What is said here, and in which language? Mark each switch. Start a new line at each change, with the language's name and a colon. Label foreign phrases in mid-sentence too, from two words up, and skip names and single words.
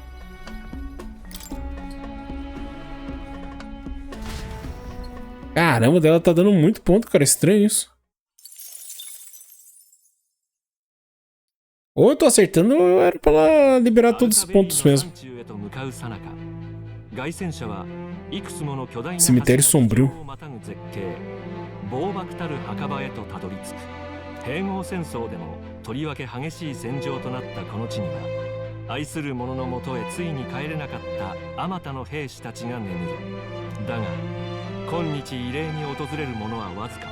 Portuguese: Caramba, dela tá dando muito ponto, cara. Estranho isso. Ou eu tô acertando ou era pra ela liberar todos os pontos mesmo. Cemitério sombrio.
Japanese: 暴漠たる墓場へとたどり着く。併合戦争でもとりわけ激しい戦場となったこの地には、愛する者のもとへついに帰れなかったあまたの兵士たちが眠る。だが今日慰霊に訪れる者はわずかだ。